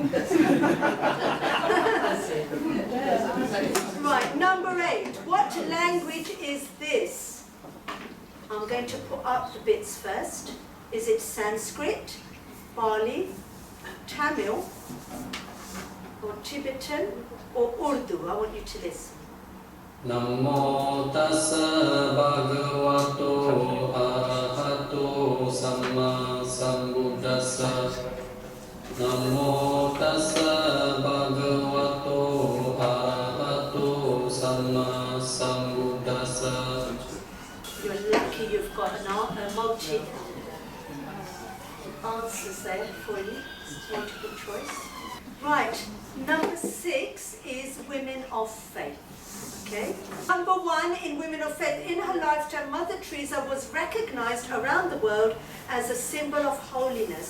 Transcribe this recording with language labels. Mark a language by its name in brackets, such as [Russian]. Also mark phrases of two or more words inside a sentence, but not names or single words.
[English] Right, number 8. What language is this? I'm going to put up the bits first. Is it Sanskrit, Pali, Tamil, or Tibetan, or Urdu? I want you to listen. [Pali] Namo tassa bhagavato arahato samma sambuddhassa. Namo tassa bhagavato arahato samma sambuddhassa. [English] You're lucky you've got a multi answers there for you. Multiple choice. Right, number 6 is women of faith. Okay. Number 1 in Women of Faith. In her lifetime, Mother Teresa was recognized around the world as a symbol of holiness.